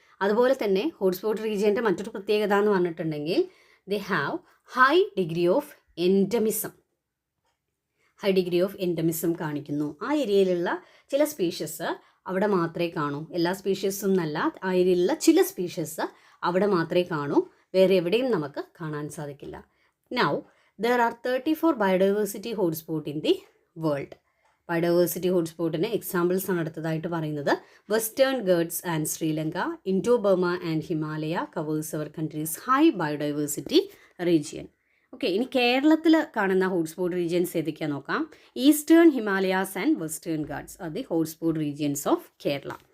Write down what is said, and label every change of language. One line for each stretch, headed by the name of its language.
Malayalam: അതുപോലെ തന്നെ ഹോട്ട്സ്പോട്ട് റീജിയൻ്റെ മറ്റൊരു പ്രത്യേകത എന്ന് പറഞ്ഞിട്ടുണ്ടെങ്കിൽ
English: They have high degree of endemism. High degree of endemism
Malayalam: കാണിക്കുന്നു. ആ ഏരിയയിലുള്ള ചില സ്പീഷ്യസ് അവിടെ മാത്രമേ കാണൂ. എല്ലാ സ്പീഷ്യസും എന്നല്ല, ആ ഏരിയയിലുള്ള ചില സ്പീഷ്യസ് അവിടെ മാത്രമേ കാണൂ, വേറെ എവിടെയും നമുക്ക് കാണാൻ സാധിക്കില്ല.
English: Now there are 34 biodiversity hotspot in the world.
Malayalam: Biodiversity ഹോട്ട്സ്പോട്ടിന് examples ആണ് അടുത്തതായിട്ട് പറയുന്നത്.
English: Western Ghats and Sri Lanka, Indo Burma and Himalaya covers our countries high biodiversity region.
Malayalam: Okay, ഇനി കേരളത്തിൽ കാണുന്ന ഹോട്ട്സ്പോട്ട് റീജിയൻസ് ഏതൊക്കെയാണെന്ന് നോക്കാം.
English: Eastern Himalayas and Western Ghats are the hotspot regions of Kerala.